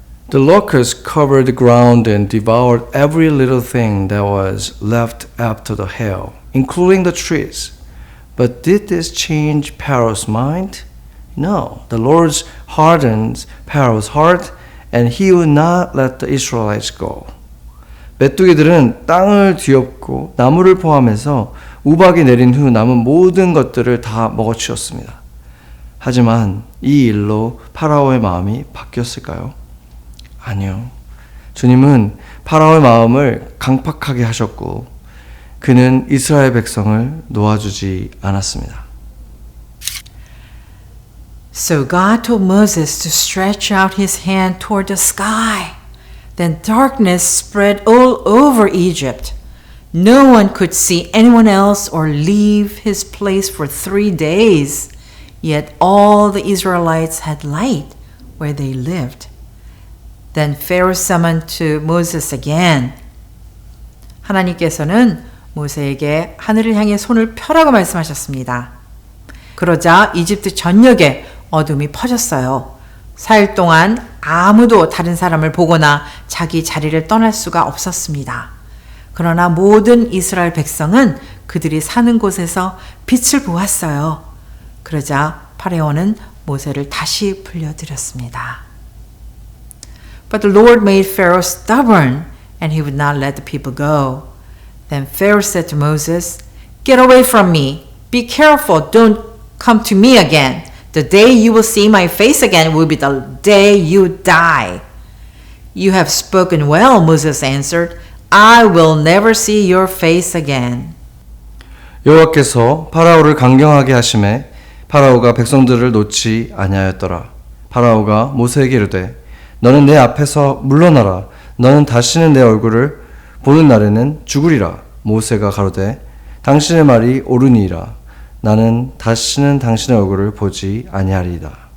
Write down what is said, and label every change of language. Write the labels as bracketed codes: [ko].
[en] The locusts covered the ground and devoured every little thing that was left after the hail, including the trees. But did this change Pharaoh's mind? No. The Lord hardened Pharaoh's heart, and he would not let the Israelites go. [ko] 메뚜기들은 땅을 뒤엎고 나무를 포함해서 우박이 내린 후 남은 모든 것들을 다 먹어치웠습니다. 하지만 이 일로 파라오의 마음이 바뀌었을까요? 아니요. 주님은 파라오의 마음을 강팍하게 하셨고 그는 이스라엘 백성을 놓아주지 않았습니다. [en] So God told Moses to stretch out his hand toward the sky. Then darkness spread all over Egypt. No one could see anyone else or leave his place for 3 days. Yet all the Israelites had light where they lived. Then Pharaoh summoned to Moses again. [ko] 하나님께서는 모세에게 하늘을 향해 손을 펴라고 말씀하셨습니다. 그러자 이집트 전역에 어둠이 퍼졌어요. 4일 동안 아무도 다른 사람을 보거나 자기 자리를 떠날 수가 없었습니다. 그러나 모든 이스라엘 백성은 그들이 사는 곳에서 빛을 보았어요. 그러자 파레오는 모세를 다시 불려들였습니다. [en] But the Lord made Pharaoh stubborn, and he would not let the people go. Then Pharaoh said to Moses, "Get away from me. Be careful, don't come to me again. The day you will see my face again will be the day you die." "You have spoken well," Moses answered. "I will never see your face again." [ko] 여호와께서 파라오를 강경하게 하심에 파라오가 백성들을 놓지 아니하였더라. 파라오가 모세에게 이르되 너는 내 앞에서 물러나라. 너는 다시는 내 얼굴을 보는 날에는 죽으리라. 모세가 가로되 당신의 말이 옳으니이다. 나는 다시는 당신의 얼굴을 보지 아니하리이다.